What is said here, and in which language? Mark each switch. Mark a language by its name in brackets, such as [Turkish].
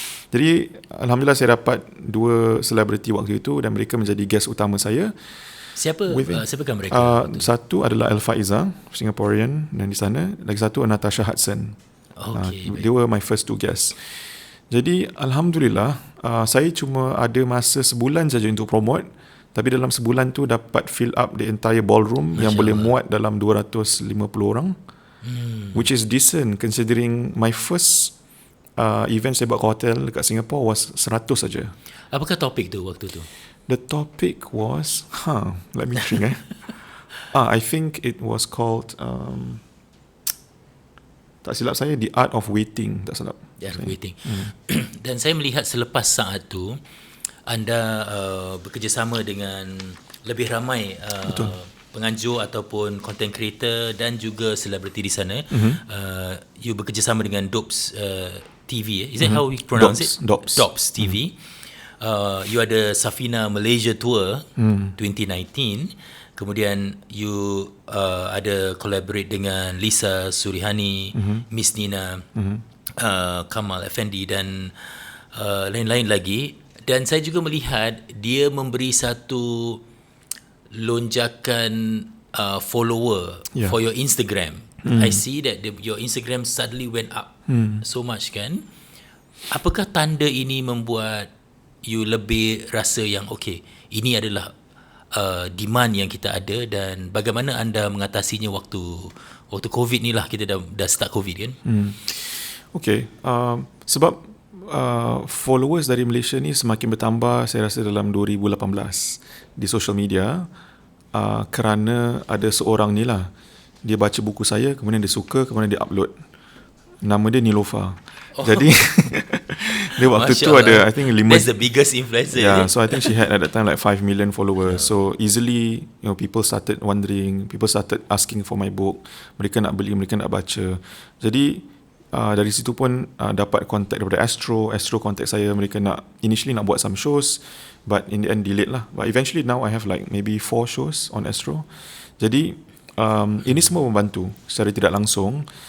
[Malay] Jadi alhamdulillah saya dapat 2 selebriti waktu itu dan mereka menjadi guest utama saya. Siapakah mereka? Satu adalah Al-Faiza, Singaporean, dan di sana lagi satu Natasha Hudson. [English] They were my first 2 guests. [Malay] Jadi alhamdulillah, saya cuma ada masa sebulan saja untuk promote, tapi dalam sebulan tu dapat [English] fill up the entire ballroom [Malay] yang boleh muat dalam 250 orang, [English] which is decent considering my first event [Malay] saya buat ke hotel dekat Singapore was 100 saja. Apakah topik tu waktu tu? [English] The topic was, let me think. I think it was called, [Malay] tak silap saya, [English] The Art of Waiting. [Malay] Tak silap. The Art of Waiting. Dan saya melihat selepas saat tu, anda bekerjasama dengan lebih ramai penganjur ataupun content creator dan juga selebriti di sana. You bekerjasama dengan Dops TV. [English] Is that how we pronounce it? [Malay] Dops TV. You ada Safina Malaysia Tour 2019. Kemudian you ada collaborate dengan Lisa Surihani, Miss Nina, Kamal Effendi dan lain-lain lagi. Dan saya juga melihat dia memberi satu lonjakan follower [English] for your Instagram. I see that your Instagram suddenly went up so much kan. [Malay] Apakah tanda ini membuat you lebih rasa yang okay, ini adalah demand yang kita ada, dan bagaimana anda mengatasinya waktu COVID ni lah, kita dah start COVID kan? Okay, sebab followers dari Malaysia ni semakin bertambah saya rasa dalam 2018 di social media, kerana ada seorang ni lah, dia baca buku saya, kemudian dia suka, kemudian dia upload. Nama dia Nilofa. Jadi dia waktu tu ada, [English] I think 5. That's the biggest influencer. Yeah, so I think she had at that time like 5 million followers. So easily, people started wondering, people started asking for my book. [Malay] Mereka nak beli, mereka nak baca. Jadi dari situ pun dapat contact daripada Astro contact saya. Mereka initially nak buat [English] some shows, but in the end delayed [Malay] lah. [English] But eventually now I have like maybe 4 shows on Astro. [Malay] Jadi ini semua membantu secara tidak langsung.